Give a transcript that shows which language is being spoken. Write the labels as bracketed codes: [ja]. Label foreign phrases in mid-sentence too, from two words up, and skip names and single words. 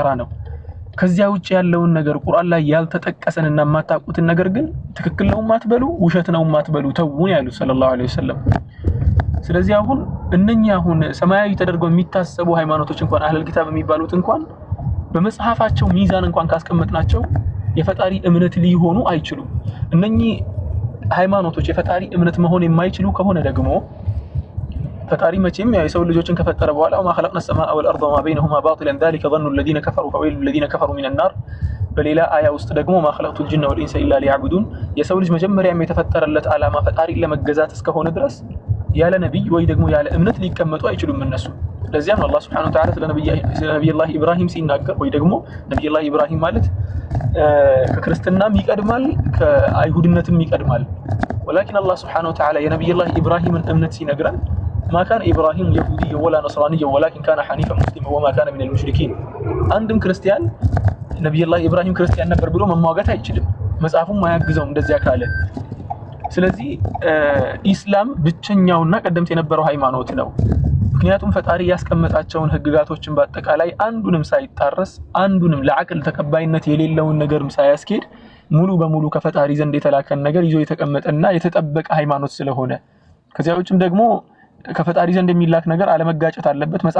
[am] ነው። ከዚያ ውጭ ያለውን ነገር ቁርአን ላይ ያልተጠቀሰንና ማታቁትን ነገር ግን ትክክል ነው ማትበሉ፣ ውሸት ነው ማትበሉ ተውን ያሉት [ar] صلى الله عليه وسلم። [am] ስለዚህ አሁን እነኛ አሁን ሰማያዊ ተደርገው የሚታሰቡ ሃይማኖቶች እንኳን [ar] أهل الكتاب [am] የሚባሉት እንኳን በመጽሐፋቸው ሚዛን እንኳን ካስቀመጥናቸው የፈጣሪ እምነት ሊሆኑ አይችሉም። እነኚህ ሃይማኖቶች የፈጣሪ እምነት መሆን የማይችሉ ከሆነ ደግሞ ፈጣሪ መቼም የሰው ልጆችን ከፈጠረ በኋላ [ar] وما خلقنا السماء والارض وما بينهما باطلا ذلك ظن الذين كفروا فويل للذين كفروا من النار [am] በሌላ አያ ውስጥ ደግሞ [ar] ما خلقت الجن والانس الا ليعبدون [am] የሰው ልጅ መጀመሪያም የተፈጠረለት ዓላማ ፈጣሪ ለመገዛት እስከሆነ ድረስ ያለ ነብይ ወይ ደግሞ ያለ እምነት ሊቀመጡ አይችሉም እነሱ። ለዚያም አላህ [ar] سبحانه وتعالى [am] ስለ ነብዩላህ ኢብራሂም ሲናገር ወይ ደግሞ ነብዩላህ ኢብራሂም ማለት ከክርስትናም ይቀድማል ከአይሁድነትም ይቀድማል። [ar] ولكن الله سبحانه وتعالى [am] የነብዩላህ ኢብራሂምን እምነት ሲነግረን [ar] ما كان إبراهيم يهوديا ولا نصرانيا ولكن كان حنيفا مسلما وما كان من المشركين عندهم كريستيان نبي الله إبراهيم كريستيان [am] ነበር ብሎ መሟገት አይችልም። መጽሐፉም ማያግዘውም እንደዚያ ካለ። ስለዚህ ኢስላም ብቸኛውና ቀደምት የነበረው ሃይማኖት ነው። ምክንያቱም ፈጣሪ ያስቀመጣቸውን ህግጋቶችን በአጠቃላይ አንዱንም ሳይጣረስ አንዱንም ለዓቅል ተቀባይነት የሌለውን ነገርም ሳያስኬድ ሙሉ በሙሉ ከፈጣሪ ዘንድ የተላከን ነገር ይዞ የተቀመጠና የተጠበቀ ሃይማኖት ስለሆነ ከዚያ ውጭም ደግሞ ከፈጣሪ ዘንድ የሚላክ ነገር አለመጋጨት አለበት። መጽሐፍ